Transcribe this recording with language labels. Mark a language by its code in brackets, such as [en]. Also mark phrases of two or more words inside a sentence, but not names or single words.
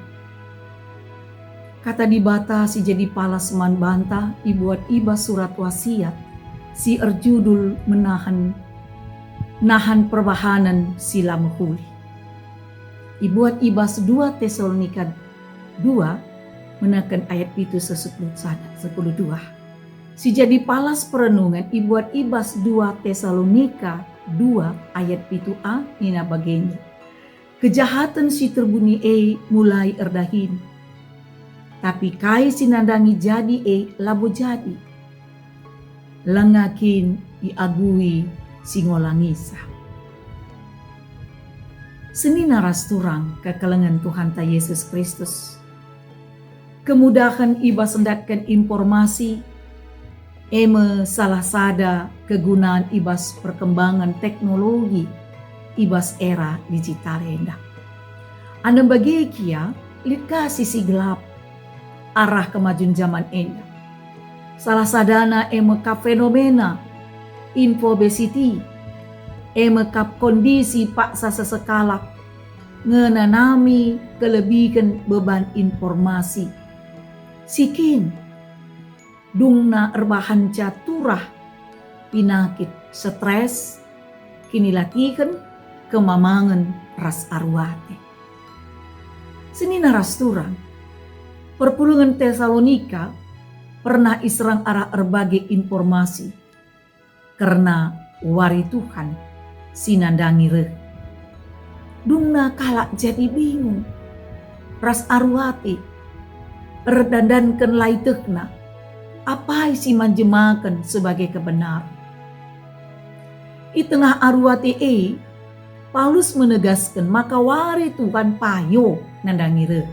[btx] Kata di bata si jadi palas man banta, ibuat ibas surat wasiat, si erjudul nahan perbahanan sila muhuli. [id] Ibuat ibas 2 Tesalonika 2 menekan ayat itu 10:12. [btx] Si jadi palas perenungan ibuat ibas 2 Tesalonika 2 ayat itu a nina bagenya. Kejahatan si terbuni mulai erdahin. Tapi kai sinandangi jadi labo jadi. Lengakin iagui singolangisa. Senina rasturang kekelengan Tuhan ta Yesus Kristus. Kemudahan iba sendatkan informasi, salah sada kegunaan ibas perkembangan teknologi, ibas era digital hendak. Anda bagi kia, lihat sisi gelap, arah kemajuan zaman enda. Salah sadana kap fenomena, infobesity, kap kondisi paksa sesekala, ngenanami kelebihan beban informasi. Sikin, dungna erbahan caturah, pinakit stres, kini latihan kemamangan ras arwate. Senina rasturang, perpulungan Tesalonika pernah iserang arah berbagai informasi, karena wari Tuhan sinandangi reh. Dungna kalak jadi bingung, ras arwate, erdandankan laitekna, apa isi manjemakan sebagai kebenar. Di tengah arwate Paulus menegaskan maka wari Tuhan payo nandangi reh.